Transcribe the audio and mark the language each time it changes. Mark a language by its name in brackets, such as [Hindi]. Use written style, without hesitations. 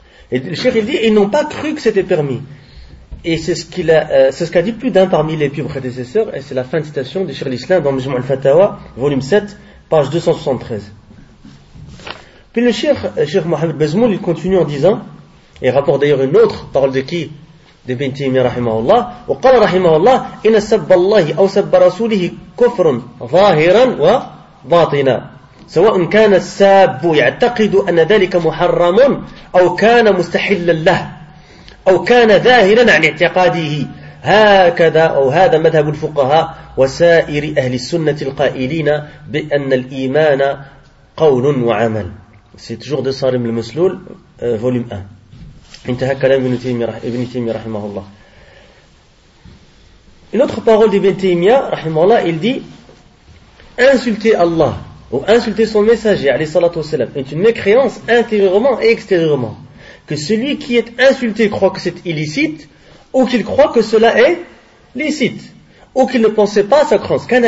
[French] Et le cheikh il dit, ils n'ont pas cru que c'était permis. Et c'est ce qu'a dit plus d'un parmi les plus prédécesseurs, et c'est la fin de citation du cheikh l'islam dans Mujmu' al-Fatawa, volume 7, page 273. Puis le cheikh Mohamed Bezmoul, il continue en disant, et rapporte d'ailleurs une autre parole de qui? De Ibn Taymiyyah rahimahullah. [Arabic] وقال رحمه الله إن سب الله أو سب رسوله كفر ظاهرا وباطنا سواء كان الساب يعتقد أن ذلك محرم أو كان مستحلا له أو كان ظاهرا عن اعتقاده هكذا أو هذا مذهب الفقهاء وسائر أهل السنة القائلين بأن الإيمان قول وعمل. [French] C'est toujours de Salim al-Maslul, volume 1. [Arabic] انتهى كلام ابن تيمية رحمه الله. [French] Une autre parole d'Ibn Taymiyyah, rahimahullah, il dit, insulter Allah ou insulter son messager, alayhi salatu wasalam, est une mécréance intérieurement et extérieurement. Que celui qui est insulté croit que c'est illicite, ou qu'il croit que cela est licite, ou qu'il ne pensait pas à sa croyance.